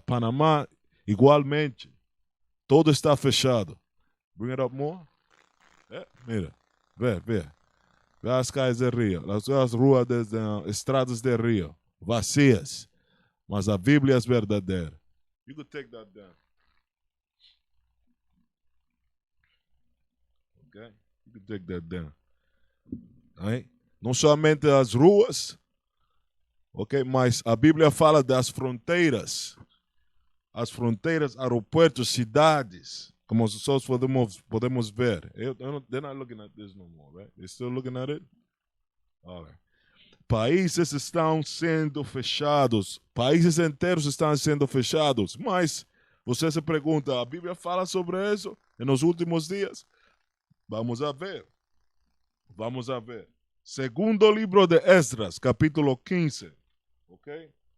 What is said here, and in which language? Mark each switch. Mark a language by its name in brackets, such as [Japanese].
[Spanish] Panamá, igualmente. Todo está fechado. [English] Bring it up more. [Spanish] Mira, vê. [Portuguese] Vê as calles de Rio, as ruas, estradas de Rio, vazias. Mas a Bíblia é verdadeira. [English] You could take that down. Okay? You could take that down. [Portuguese] Right? Não somente as ruas, ok? Mas a Bíblia fala das fronteiras. As fronteiras, aeroportos, cidades. Como nós podemos ver. [English] They're not looking at this no more, right? They're still looking at it? All right. [Portuguese] países estão sendo fechados, países inteiros estão sendo fechados, mas você se pergunta, a Bíblia fala sobre isso nos últimos dias? [Spanish] Vamos a ver. Vamos a ver. [Portuguese] Segundo livro de Esdras, capítulo 15. Ok?